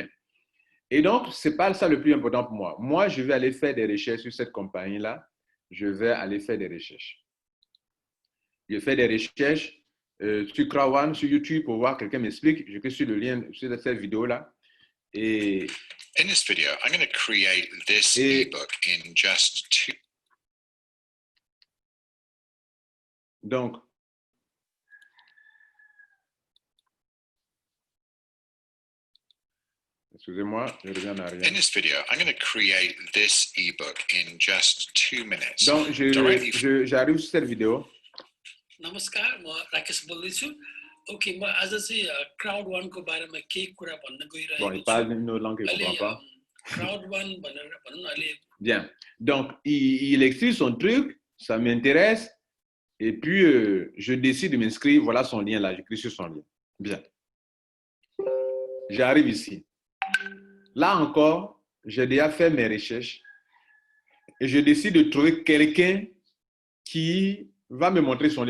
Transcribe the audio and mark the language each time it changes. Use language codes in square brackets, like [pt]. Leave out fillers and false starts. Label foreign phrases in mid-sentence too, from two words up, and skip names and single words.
[fr] Et donc, ce n'est pas ça le plus important pour moi. Moi, je vais aller faire des recherches sur cette compagnie-là. Je vais aller faire des recherches. Je fais des recherches sur Crowd, sur YouTube pour voir quelqu'un m'explique. Je clique sur le lien sur cette vidéo-là. Et [en] in this video, I'm going to create this ebook in just 2. [fr] Donc, excusez-moi, je reviens en arrière. [en] In this video, I'm going to create this ebook in just 2 minutes. [fr] Donc, j'arrive sur cette vidéo. [ne] नमस्कार, म राकेश बोल्दैछु। ओके, म आज चाहिँ क्राउड वानको बारेमा केही कुरा भन्न [fr] Bon, [ne] गइरहेको [fr] il [ne] छु। [fr] parle d'une autre langue que je ne comprends pas. [ne] क्राउड वान भनेर भनौँ न अहिले। [fr] Bien. Donc, il explique son truc, ça m'intéresse. Et puis, je décide de m'inscrire. Voilà son lien là. J'écris sur son lien. Bien. J'arrive ici. Là encore, j'ai déjà fait mes recherches. Et je décide de trouver quelqu'un qui va me montrer son lien.